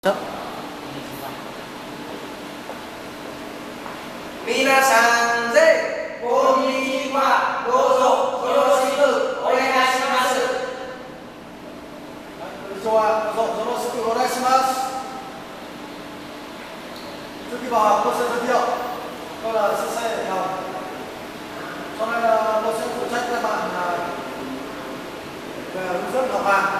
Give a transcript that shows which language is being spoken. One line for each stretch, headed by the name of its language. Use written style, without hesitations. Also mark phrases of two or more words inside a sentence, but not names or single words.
Vietnamese: chấp.
Japanese: 皆さんでこんにちは。どうぞよろしくお願いします。
Vietnamese: Trước khi vào học, tôi sẽ giới thiệu. Tôi là CC Hải Phòng. Sau này tôi sẽ phụ trách các bạn về hướng dẫn học hàng.